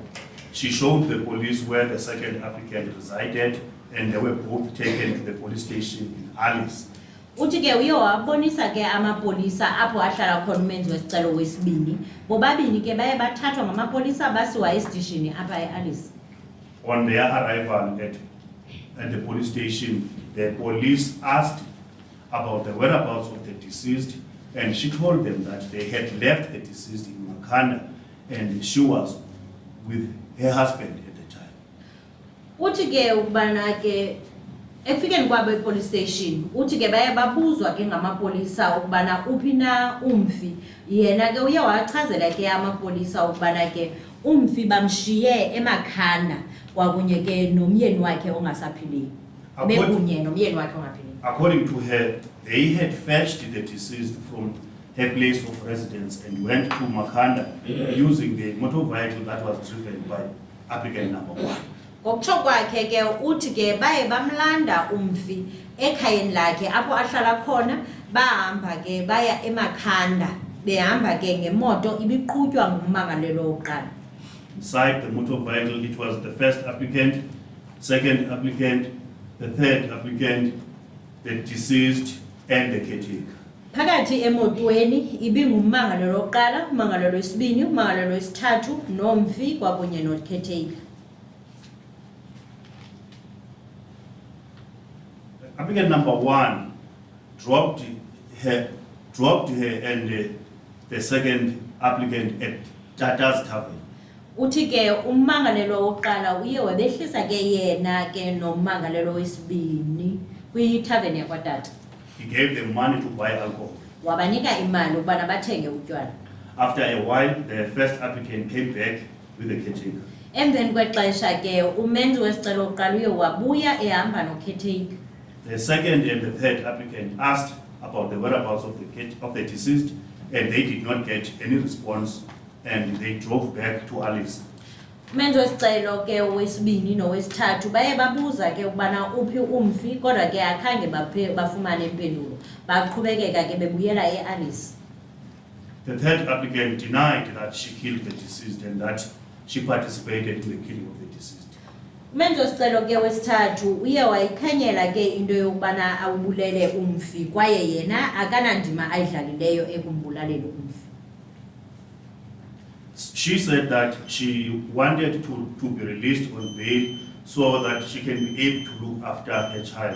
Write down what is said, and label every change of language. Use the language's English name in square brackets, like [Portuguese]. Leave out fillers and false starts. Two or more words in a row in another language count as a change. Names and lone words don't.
[English] She showed the police where the second applicant resided and they were both taken to the police station in Alice. [Xhosa] Uthi ke uye wabonisa ke amapolisa apho ahlala khona umenzi wesicelo wesibini bobabini ke baye bathathwa ngamapolisa basiwa esitishini apha eAlice. [English] On their arrival at the police station, the police asked about the whereabouts of the deceased and she told them that they had left the deceased in Makanda and she was with her husband at the time. [Xhosa] Uthi ke ukubana ke ekufikeni kwabo [English] epolice station [Xhosa] uthi ke baye babuzwa ke ngamapolisa ukubana uphi na umfi yena ke uye wachazela ke amapolisa ukubana ke umfi bamshiye eMakhanda kwakunye ke nomyeni wakhe ongasaphiliyo. [English] According, [Xhosa] bekunye nomyeni wakhe ongaphiliyo. [English] according to her, they had fetched the deceased from her place of residence and went to Makanda using the motor vehicle that was driven by applicant number 1. [Xhosa] Ngokutsho kwakhe ke uthi ke baye bamlanda umfi ekhayeni lakhe apho ahlala khona bahamba ke baya eMakhanda behamba ke ngemoto ibiqhutywa ngummangalelo wokuqala. [English] Inside the motor vehicle, it was the first applicant, second applicant, the third applicant, the deceased, and the caretaker. [Xhosa] Phakathi emotweni ibingummangalelo wokuqala, ummangalelo wesibini, ummangalelo wesithathu nomfi kwakunye nocaretaker. [English] Applicant number 1 dropped her and the second applicant at Tata's Tavern. [Xhosa] Uthi ke ummangalelo wokuqala uye wabehlisa ke yena ke nommangalelo wesibini kwi-tavern yakwatata. [English] He gave them money to buy alcohol. [Xhosa] Wabanika imali ukubana bathenge utywala. [English] After a while, the first applicant came back with the caretaker. [Xhosa] Emveni kwexesha ke umenzi wesicelo wokuqala uye wabuya ehamba nocaretaker. [English] The second and the third applicant asked about the whereabouts of the deceased, and they did not get any response, and they drove back to Alice. [Xhosa] Umenzi wesicelo ke wesibini nowesithathu baye babuza ke ukubana uphi umfi kodwa ke akhange bafumane impendulo. Baqhubekeka ke bebuyela eAlice. [English] The third applicant denied that she killed the deceased and that she participated in the killing of the deceased. [Xhosa] Umenzi wesicelo ke wesithathu uye wayikhanyela ke into yokubana awubulele umfi kwaye yena akanandima ayidlalileyo ekumbulaleni umfi. [English] She said that she wanted to be released on bail so that she can be able to look after her child.